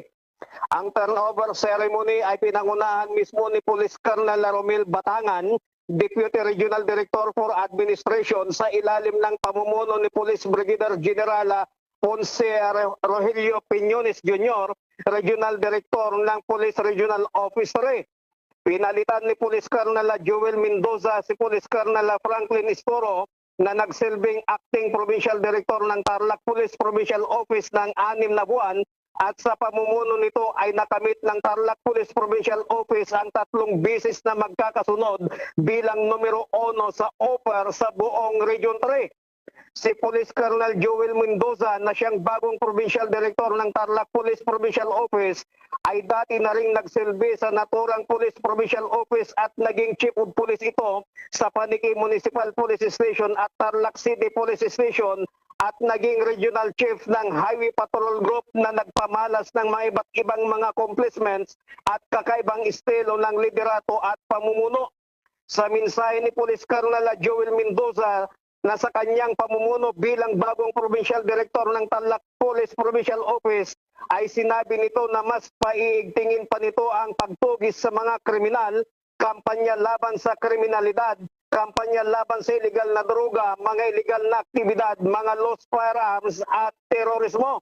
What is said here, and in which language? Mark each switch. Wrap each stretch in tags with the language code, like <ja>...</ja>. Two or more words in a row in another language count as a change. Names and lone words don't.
<tl>Ang turnover ceremony ay pinangunahan mismo ni Police Colonel Romel Batangan,</tl> <en>Deputy Regional Director for Administration</en> <tl>sa ilalim ng pamumuno ni Police Brigadier General Ponce Rogelio Piñones Jr.,</tl> <en>Regional Director</en> <tl>ng Police Regional Office 3. Pinalitan ni Police Colonel Joel Mendoza si Police Colonel Franklin Istoro na nagsilbing</tl> <en>Acting Provincial Director</en> <tl>ng Tarlac Police Provincial Office ng 6 na buwan. At sa pamumuno nito ay nakamit ng Tarlac Police Provincial Office ang 3 beses na magkakasunod bilang numero 1 sa offer sa buong Region 3. Si Police Colonel Joel Mendoza na siyang bagong</tl> <en>Provincial Director</en> <tl>ng Tarlac Police Provincial Office ay dati na ring nagsilbi sa naturang Police Provincial Office at naging</tl> <en>Chief of Police</en> <tl>ito sa Paniki Municipal Police Station at Tarlac City Police Station at naging</tl> <en>Regional Chief</en> <tl>ng Highway Patrol Group na nagpamalas ng mga iba't ibang mga accomplishments at kakaibang estilo ng liderato at pamumuno. Sa mensahe ni Police Colonel Joel Mendoza na sa kanyang pamumuno bilang bagong</tl> <en>Provincial Director</en> <tl>ng Tarlac Police Provincial Office ay sinabi nito na mas paiigtingin pa nito ang pagtugis sa mga kriminal, kampanya laban sa kriminalidad, kampanya laban sa illegal na droga, mga illegal na aktibidad, mga</tl> <en>lost firearms</en> <tl>at terorismo.</tl>